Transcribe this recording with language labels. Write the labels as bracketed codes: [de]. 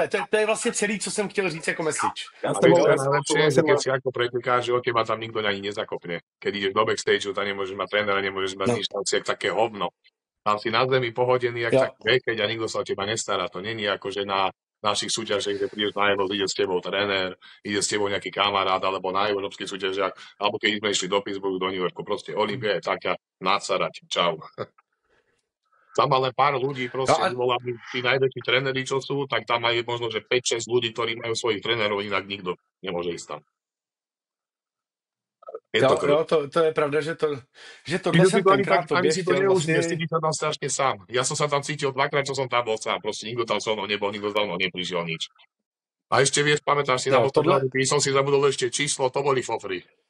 [cs] To je vlastně celý, co jsem chtěl říct jako message. [sk] Najlepšie, keď si ako pretekáš, že teba tam nikto ani nezakopne. Keď ideš do backstageu, tam nemôžeš mať trénera, nemôžeš mať nič, tam si jak také hovno. Tam si na zemi pohodený, jak taký vekeď a nikto sa o teba nestará. To není ako, že na našich súťažiach, kde prídeš na Evo, ide s tebou tréner, ide s tebou nejaký kamarát, alebo na európskych súťažiach, alebo keď sme išli do Pittsburghu, do New Yorku, proste Olympia je taká nacarať. Čau. Tam má len pár ľudí, proste volajú tí najväčší tréneri, čo sú, tak tam majú možno, že 5-6 ľudí, ktorí majú svojich trénerov, inak nikto nemôže ísť tam. [cs] To je pravda, že tohle jsem tenkrát tobě chtěl vlastně... [sk] Cítiš sa tam strašne sám. Ja som sa tam cítil dvakrát, čo som tam bol sám. Proste nikto tam so mnou nebol, nikto za mnou neprišiel nič. A ešte vieš, pamätáš si, na poslednom som si zabudol ešte číslo, to boli fofry.